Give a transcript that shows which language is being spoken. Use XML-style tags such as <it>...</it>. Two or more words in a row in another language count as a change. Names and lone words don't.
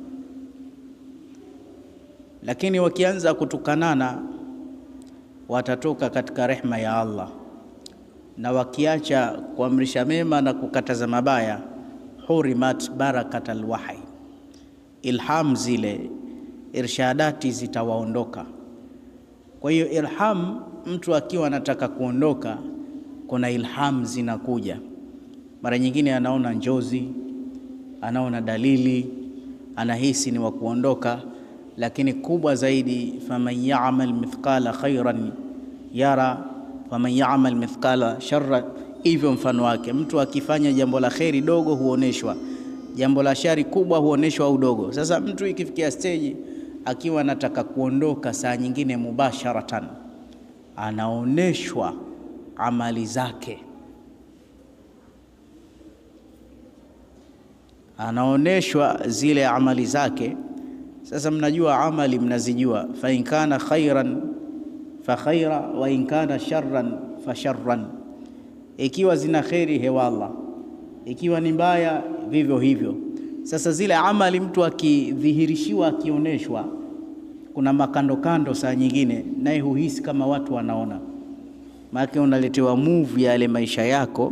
<sw>Lakini wakianza kutukanana, watatoka katika rehma ya Allah, na wakiacha kuamrisha mema na kukataza mabaya,</sw> <ar>حرمت بركة الوحي,</ar> <sw>ilham zile irshadati zitawaondoka. Kwa hiyo ilham, mtu akiwa anataka kuondoka, kuna ilham zinakuja. Mara nyingine anaona njozi, anaona dalili, anahisi ni wa kuondoka. Lakini kubwa zaidi,</sw> <ar>فمن يعمل مثقال خيرا يره فمن يعمل مثقال شرا,</ar> <sw>hivyo mfano wake. Mtu akifanya jambo la kheri dogo huoneshwa, jambo la shari kubwa huoneshwa au dogo. Sasa mtu ikifikia stage akiwa anataka kuondoka, saa nyingine mubasharatan anaoneshwa amali zake, anaoneshwa zile amali zake. Sasa mnajua amali, mnazijua,</sw> <ar>فإن كان خيرا فخير وإن كان شرا فشرا.</ar> <sw>Ikiwa zina kheri hewalla, ikiwa ni mbaya vivyo hivyo. Sasa zile amali mtu akidhihirishiwa, akioneshwa, kuna makando saa nyingine naye huhisi kama watu wanaona, maana unaletewa move ya yale maisha yako.</sw>